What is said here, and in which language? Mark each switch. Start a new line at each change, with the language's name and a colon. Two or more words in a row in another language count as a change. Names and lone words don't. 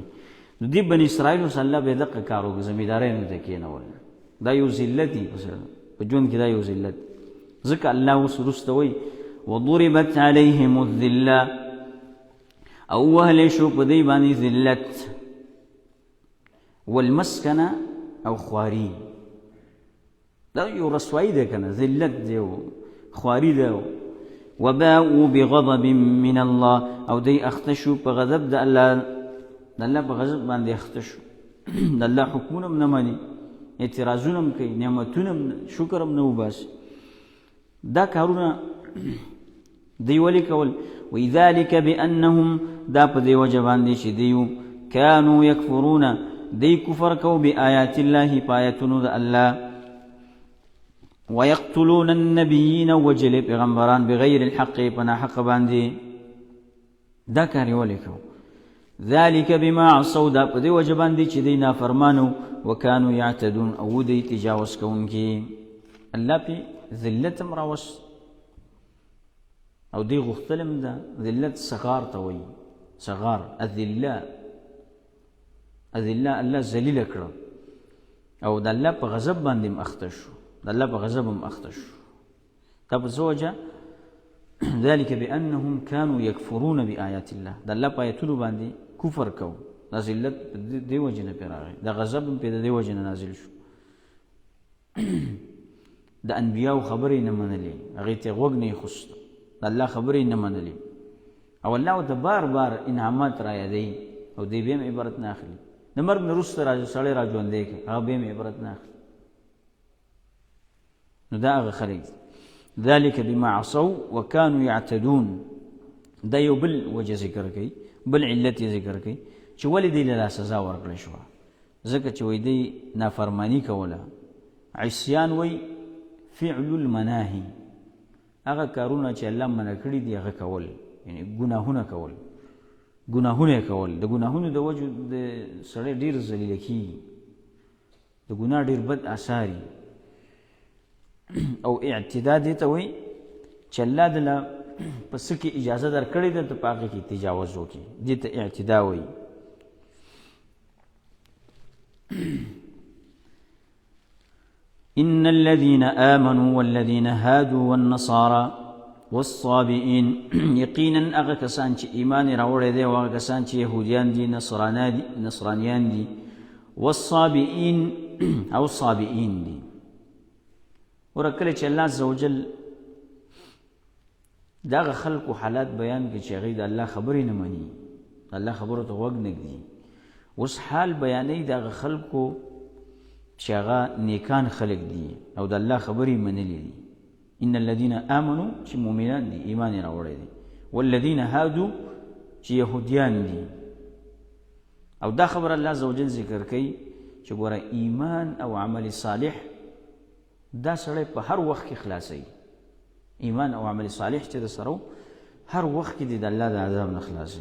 Pashto: نو دې بني اسرائیلو سره الله به دقه کار وکړه زمیندارۍ نه ته کېنول دا یو ذلت دی په ژوند کې دا یو ذلت ځکه الله اوس وروسته وایي
Arabic: وضربت علیهم الذله
Pashto: او وهلی شو په دې باندې ذلت والمسکنه او خواري دا یو رسوایی ده که نه ذلت دی او خواري ده.
Arabic: وباءوا بغضب من الله
Pashto: او دی اخته شو په غضب د الله په غضب باندې اخته شو د الله حکمونه هم نه مني اعتراضونه هم کوي نعمتونه هم شکر هم نه وباسي دا کارونه دی ولې کول.
Arabic: وذلك بأنهم
Pashto: دا په دې وجه باندې چې دیو
Arabic: كانوا یکفرون
Pashto: دی کفر کو
Arabic: بآیات الله
Pashto: په آیاتونو د الله
Arabic: ويقتلون النبیین
Pashto: وجل پیغمبران
Arabic: بغیر الحق
Pashto: پنا حق باندې دا کار یې ولې کو.
Arabic: ذلك بما عصوا
Pashto: دا په دې وجه باندې چې دی نافرمانو
Arabic: وکانو یعتدون
Pashto: او دی تجاوز کوونکي الله پې ذلت هم راوست او دی غختلم ده ذلت صغار ته وایي
Arabic: صغار الذله
Pashto: الله ذلیله کړه او د الله په غضب باندې هم اخته شو د الله په غضب هم اخته شو دا په څه وجه
Arabic: ذلك بأنهم كانوا يكفرون بآيات الله
Pashto: د الله په آیتونو باندې کفر کو دا ذلت دې وجه نه پرې راغی د غضب هم پرې د دې وجه نه نازل شو د انبیاو خبرې نه منلې هغې ته غوږ نه یې خوست د الله خبرې نه منلې او الله ورته بار بار انعامات را یادوي او دی بیا هم عبرت نه اخلي د مرګ نه وروسته سړی را ژوندی کړي هغه بیا هم عبرت نه اخلي نو دا هغه خلک دي.
Arabic: ذلك بما عصوا وكانوا يعتدون.
Pashto: دا یو بل وجه ذکر کوي، بل علت ذکر کوي چې ولې دوی له سزا ورکړې شوه. ځکه چې وایي دوی نافرماني کوله. عصیان وایي
Arabic: فعل المناهي،
Pashto: هغه کارونه چې الله منع کړي دي هغه کول، یعنی ګناهونه کول، ګناهونه یې کول. د ګناهونو د وجه د سړی ډېر ذلیله کېږي، د ګناه ډېر بد اثار او اعتدا دې ته وایي چې الله دله په څه کې اجازه درکړې ده ته په هغې کې تجاوز وکړي، دې ته اعتدا وایي.
Arabic: إن الذين آمنوا والذين هادوا والنصارى والصابئين،
Pashto: یقینا هغه کسان چې ایمان یې راوړی دی او هغه کسان چې یهودیان دي، نصرانیان دي، والصابئین او صابئین دي. وره کله چې الله عز وجل د هغه خلکو حالات بیان کړي چې هغوی د الله خبرې نه مني، د الله خبرو ته غوږ نه ږدي، اوس حال بیانوي د هغه خلکو چې هغه نیکان خلک دي او د الله خبرې منلې دي.
Arabic: ان الذين آمنوا
Pashto: چې مؤمنان دي، ایمان یې راوړی دی،
Arabic: والذین هادوا
Pashto: چې یهودیان دي. او دا خبر الله عز وجل ذکر کوي چې ګوره ایمان او عمل صالح دا سړی په هر وخت کې خلاصوي. ایمان او عمل صالح چې د سره هر وخت کې د الله د عذاب نه خلاصوي.